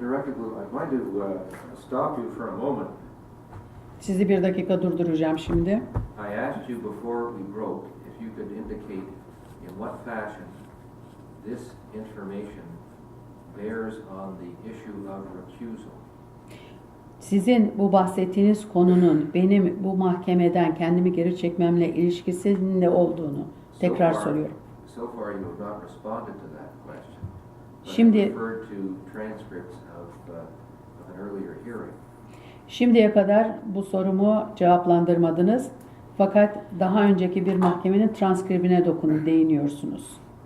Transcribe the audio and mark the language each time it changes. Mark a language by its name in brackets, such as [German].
[English] Direkoglu, I'd like to stop you for a moment. [Turkish] Sizi bir dakika durduracağım şimdi. [English] I asked you before we broke if you could indicate in what fashion this information bears on the issue of recusal. [Turkish] Sizin bu bahsettiğiniz konunun benim bu mahkemeden kendimi geri çekmemle ilişkisinin ne olduğunu tekrar soruyorum. [English] So far you have not responded to that question. [Turkish] Şimdi [English] referred to transcripts of an earlier hearing. [Turkish] Şimdiye kadar bu sorumu cevaplandırmadınız. Fakat daha önceki bir mahkemenin transkribine değiniyorsunuz.